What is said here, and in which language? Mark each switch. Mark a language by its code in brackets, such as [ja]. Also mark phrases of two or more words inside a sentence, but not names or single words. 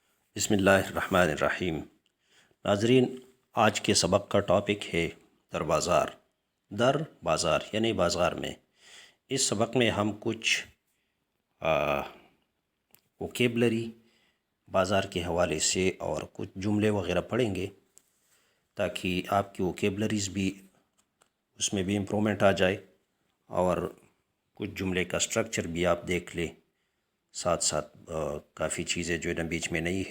[ar] بسم اللہ الرحمن الرحیم۔ [ur] ناظرین، آج کے سبق کا ٹاپک ہے [fa] در بازار۔ در بازار [ur] یعنی بازار میں۔ اس سبق میں ہم کچھ ووکیبلری بازار کے حوالے سے اور کچھ جملے وغیرہ پڑھیں گے تاکہ آپ کی ووکیبلریز بھی اس میں بھی امپرومنٹ آ جائے اور کچھ جملے کا سٹرکچر بھی آپ دیکھ لیں، ساتھ ساتھ کافی چیزیں جو ہے نا بیچ میں نہیں ہے۔